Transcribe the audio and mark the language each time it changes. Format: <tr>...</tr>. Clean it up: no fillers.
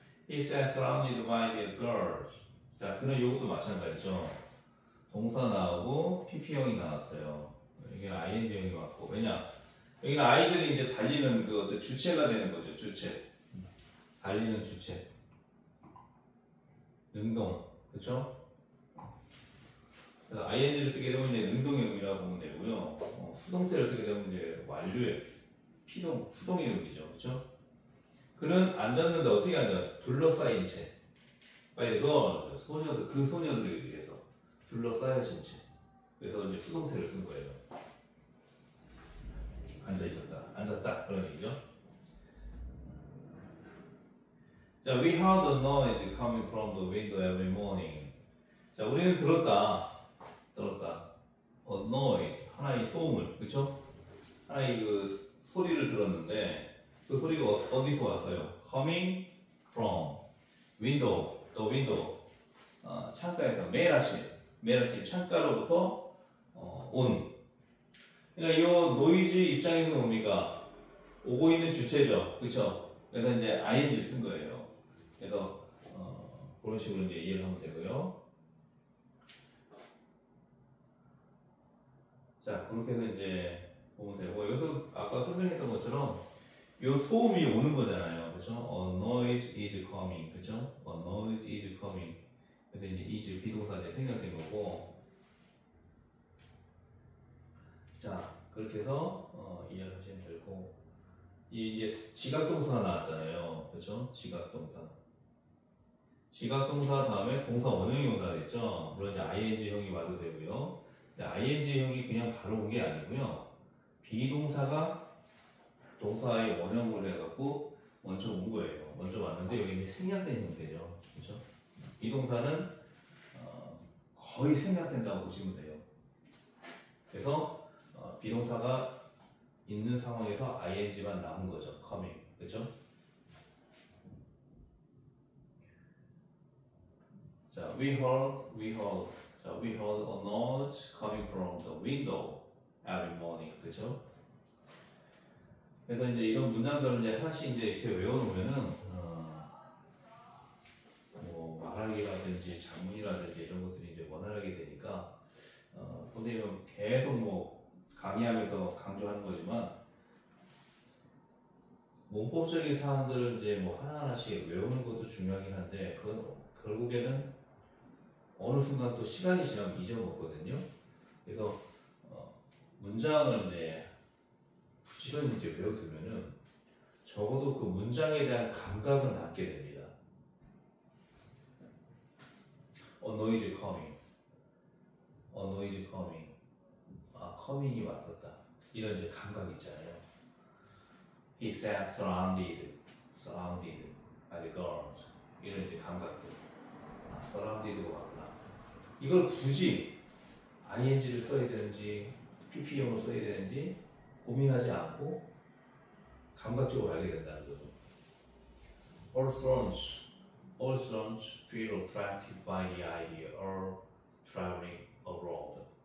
<en>He sat surrounded by the girls.</en> <ko>자, 그는 요것도 마찬가지죠. 동사 나오고 PP형이 나왔어요. 여기는 ING형이 왔고. 왜냐? 여기는 아이들이 이제 달리는 그 어떤 주체가 되는 거죠. 주체. 달리는 주체. 능동. 그쵸? 그래서 ING를 쓰게 되면 이제 능동의 의미라고 보면 되고요. 수동태를 쓰게 되면 이제 완료의 피동, 수동의 의미죠. 그쵸? 그는 앉았는데 어떻게 앉아? 둘러싸인 채.</ko> <en>by the girls.</en> <ko>소녀들, 그 소녀들에 의해서 둘러싸여진 채. 그래서 이제 수동태를 쓴 거예요. 앉았다. 그런 얘기죠.</ko> <en>자, we heard a noise coming from the window every morning.</en> <ko>자, 우리는 들었다.</ko> <en>a noise,</en> <ko>하나의 소음을, 그쵸? 하나의 그 소리를 들었는데, 그 소리가 어디서 왔어요?</ko> <en>coming from window, the window.</en> <ko>창가에서 매일 아침 창가로부터 온. 그러니까 이 노이즈 입장에서 뭡니까? 오고 있는 주체죠, 그렇죠? 그래서 이제 ing를 쓴 거예요. 그래서 그런 식으로 이제 이해를 하면 되고요. 자, 그렇게 해서 이제 보면 되고, 여기서 아까 설명했던 것처럼 이 소음이 오는 거잖아요, 그렇죠?</ko> <en>A noise is coming,</en> <ko>그렇죠?</ko> <en>A noise is coming.</en> <ko>근데 이제 is 비동사 이제 생략된 거고. 자, 그렇게 해서 이해를 하시면 되고, 이제 지각동사가 나왔잖아요, 그렇죠? 지각동사 다음에 동사 원형이 온다 그랬죠? 물론 이제 ing형이 와도 되고요. 근데 ing형이 그냥 바로 온 게 아니고요. 비동사가 동사의 원형으로 해갖고 먼저 온 거예요. 먼저 왔는데 여기 이제 생략된 형태죠, 그렇죠? 비동사는 거의 생략된다고 보시면 돼요. 그래서 비동사가 있는 상황에서 ing만 남은 거죠. coming. 그렇죠?</ko> <en>자, we heard. 자, we heard a noise coming from the window every morning.</en> <ko>그렇죠? 그래서 이제 이런 문장들을 이제 하나씩 이제 이렇게 외워놓으면은 뭐 말하기라든지 작문이라든지 이런 것들이 이제 원활하게 되니까 선생님은 계속 뭐 강의하면서 강조하는 거지만 문법적인 사항들을 이제 뭐 하나하나씩 외우는 것도 중요하긴 한데 그건 결국에는 어느 순간 또 시간이 지나면 잊어먹거든요. 그래서 문장을 이제 부지런히 이제 외워두면은 적어도 그 문장에 대한 감각은 남게 됩니다. noise coming, noise coming, coming이 왔었다. 이런 이제 감각이 있잖아요.</ko> <en>He sat surrounded by the girls.</en> <ko>이런 이제 감각들. surrounded가 왔구나. 이걸 굳이 ing를 써야 되는지 pp형으로 써야 되는지 고민하지 않고 감각적으로 알게 된다는 거죠.</ko> <en>All thrones feel attracted by the idea of traveling abroad.</en>